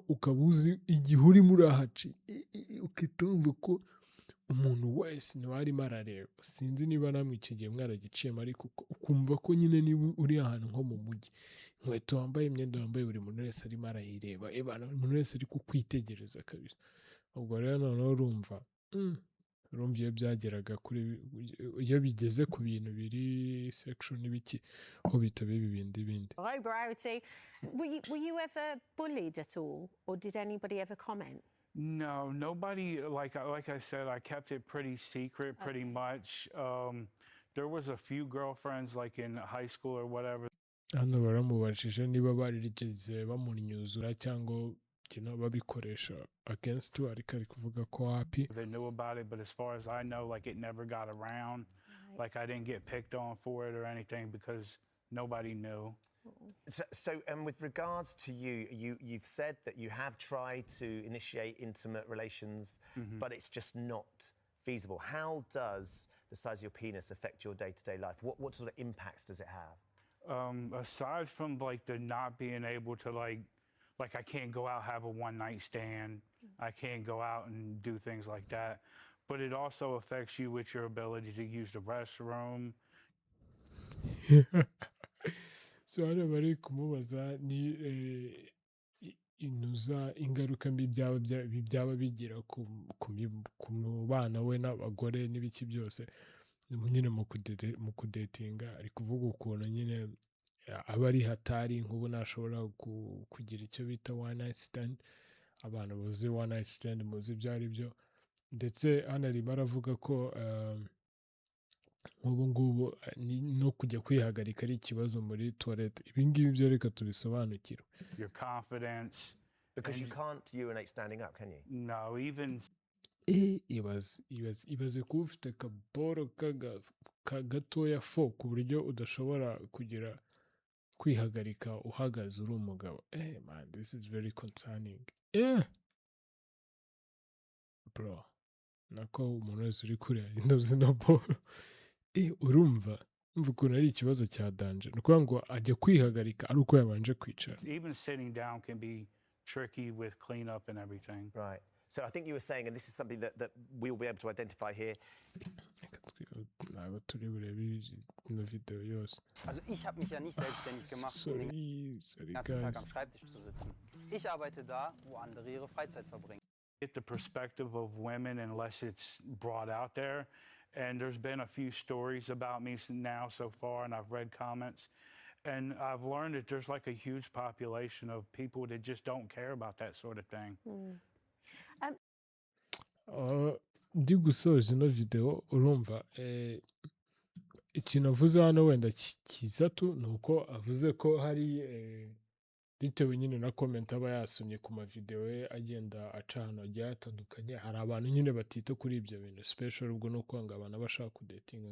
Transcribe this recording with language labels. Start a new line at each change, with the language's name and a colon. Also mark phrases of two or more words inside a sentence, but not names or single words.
Kinyarwanda: ukaba uzi igihe urimo urahaci ukitumva ko umuntu wese niwe arimo arareba sinzi niba namwe icyo gihe mwaragiciyemo ariko ukumva ko nyine niba uri ahantu nko mu mujyi inkweto wambaye imyenda wambaye buri muntu wese arimo arayireba buri muntu wese ari kukwitegereza kabisa ubwo rero noneho urumva iyo byageraga iyo bigeze ku bintu biri sexual n'ibiki ko bita bindi
English: Variety. Were you ever bullied at all, or did anybody ever comment? No, nobody, like I said, I kept it pretty secret, pretty much. There was a few girlfriends, like in high school or whatever.
Kinyarwanda: hano baramubajije niba barigeze bamunyuzura cyangwa babikoresha against we ariko ari kuvuga ko happy.
English: They knew about it, but as far as I know, like it never got around. Right. Like I didn't get picked on for it or anything because nobody knew. So with regards to you've said that you have tried to initiate intimate relations, but it's just not feasible. How does the size of your penis affect your day-to-day life? What sort of impacts does it have? Aside from like the not being able to like I can't go out, have a one-night stand. I can't go out and do things like that. But it also affects you with your ability to use the restroom.
Kinyarwanda: So hano bari kumubaza ni inuza ingaruka mbi byaba bigira ku bana we n'abagore n'ibiki byose nyine mu kudetinga ari kuvuga ukuntu nyine aba ari hatari nk'ubu ntashobora kugira icyo bita
English: one night stand
Kinyarwanda: abantu buzi
English: one night stand
Kinyarwanda: muzi ibyo ari byo ndetse hano arimo aravuga ko nk'ubu ngubu no kujya kwihagarika ari ikibazo muri toilette ibi ngibi byo reka tubisobanukirwe.
English: Your confidence. Because you can't urinate standing up, can you? No, even.
Kinyarwanda: Ibaze kuba ufite akaboro gatoya fo ku buryo udashobora kugira kwihagarika uhagaze uri umugabo.
English: Man, this is very concerning. Bro,
Kinyarwanda: nako umuntu wese uri kureba indobo zino boro urumva ukuntu ari ikibazo cya danje ni ukuvuga ngo ajya kwihagarika ari uko yabanje kwicara.
English: Even sitting down can be tricky with cleanup and everything. Right. So I think you were saying, and this is something that we'll be able to identify here.
Kinyarwanda: Ntabwo turi burebe ino video yose.
German: Also ich habe mich ja nicht selbstständig gemacht, um den ganzen Tag am Schreibtisch zu sitzen. Ich arbeite da, wo andere ihre Freizeit verbringen.
English: Get the perspective of women unless it's brought out there. And there's been a few stories about me now so far, and I've read comments. And I've learned that there's like a huge population of people that just don't care about that sort of thing.
Kinyarwanda: Ndi gusoza ino video urumva ikintu avuze hano wenda kizatu ni uko avuze ko hari bitewe nyine na comment aba yasomye ku mavideo ye agenda aca ahantu hagiye hatandukanye hari abantu nyine batita kuri ibyo bintu special ubwo no kwanga abantu bashaka kudetinga